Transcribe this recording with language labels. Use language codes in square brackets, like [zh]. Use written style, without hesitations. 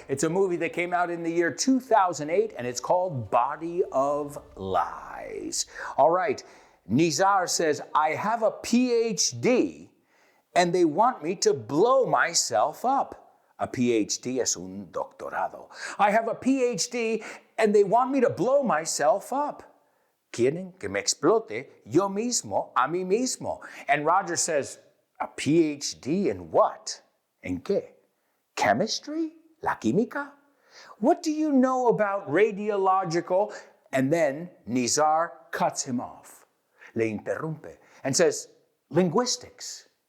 [en] It's a movie that came out in the year 2008 and it's called Body of Lies. All right, Nizar says, I have a PhD and they want me to blow myself up. A PhD es un doctorado. I have a PhD and they want me to blow myself up. [es] Quieren que me explote yo mismo a mí mismo. [en] And Roger says, a PhD in what? ¿En qué? Chemistry? La química? What do you know about radiological? And then Nizar cuts him off. Le interrumpe and says, linguistics.